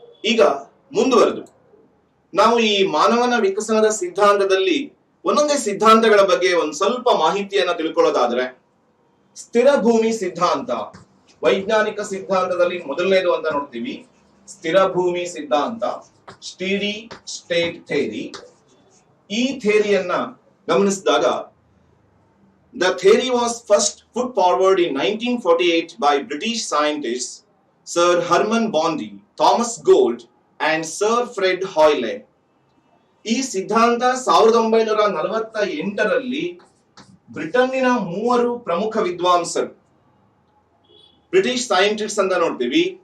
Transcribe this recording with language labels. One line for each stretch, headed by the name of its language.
Kannada: ಈಗ ಮುಂದುವರೆದು ನಾವು ಈ ಮಾನವನ ವಿಕಸನದ ಸಿದ್ಧಾಂತದಲ್ಲಿ ಒಂದೊಂದೇ ಸಿದ್ಧಾಂತಗಳ ಬಗ್ಗೆ ಒಂದ್ ಸ್ವಲ್ಪ ಮಾಹಿತಿಯನ್ನ ತಿಳ್ಕೊಳ್ಳೋದಾದ್ರೆ, ಸ್ಥಿರ ಭೂಮಿ ಸಿದ್ಧಾಂತ ವೈಜ್ಞಾನಿಕ ಸಿದ್ಧಾಂತದಲ್ಲಿ ಮೊದಲನೇದು ಅಂತ ನೋಡ್ತೀವಿ. ಸ್ಥಿರ ಭೂಮಿ ಸಿದ್ಧಾಂತ, ಸ್ಟಡಿ ಸ್ಟೇಟ್ ಥಿಯರಿ. ಈ ಥಿಯರಿಯನ್ನ ಗಮನಿಸಿದಾಗ
English: the theory was first put forward in 1948 by British scientists Sir Hermann Bondi, Thomas Gold and Sir Fred Hoyle.
Kannada: ಈ ಸಿದ್ಧಾಂತ 1948ರಲ್ಲಿ ಬ್ರಿಟನ್ನಿನ 3 ಪ್ರಮುಖ ವಿದ್ವಾಂಸರು, ಬ್ರಿಟಿಷ್ ಸೈಂಟಿಸ್ಟ್ ಅಂತ ನೋಡ್ತೀವಿ.